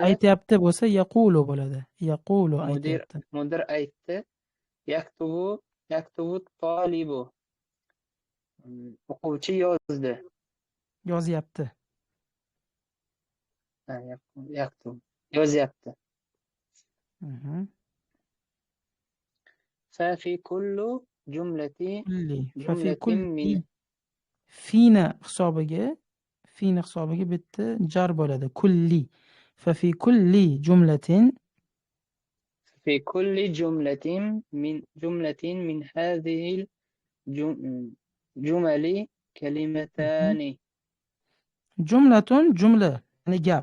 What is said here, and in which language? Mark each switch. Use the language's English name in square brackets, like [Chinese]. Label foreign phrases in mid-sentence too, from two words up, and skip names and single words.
[Uzbek] Aytyapti bo'lsa yaqulu bo'ladi. [Arabic] Yaqulu [Uzbek] Mudir aytyapti. mudir aytdi. [Arabic] يكتب طالب. [Uzbek] O'quvchi yozdi. Yozyapti. Yaktubu yozyapti. [Arabic] ففي كل جملة كل. ففي جملة kulli. من [Uzbek] Fina hisobiga bitta jar bo'ladi. [Arabic] كل. ففي كل جملة في كل جملة من هذه الجمل كلمتان. [Uzbek] jumlatun jumla, ya'ni gap.